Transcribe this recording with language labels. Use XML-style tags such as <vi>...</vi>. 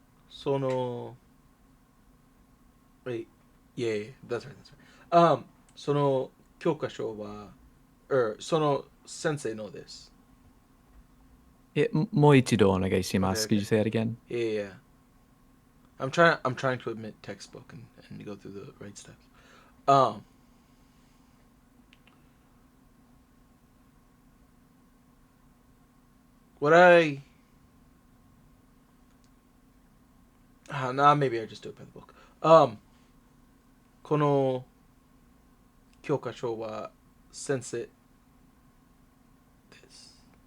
<en>その wait, yeah, yeah, that's right, that's right.</en> <ja>その教科書は、その先生のです。もう一度お願いしま</ja> <en>Okay, す。Could you okay. say it again? Yeah, yeah, yeah. I'm trying to admit textbook and go through the right steps. Um, what I nah, maybe I just do it by the book.</en> <ja>この教科書は先生です。</ja>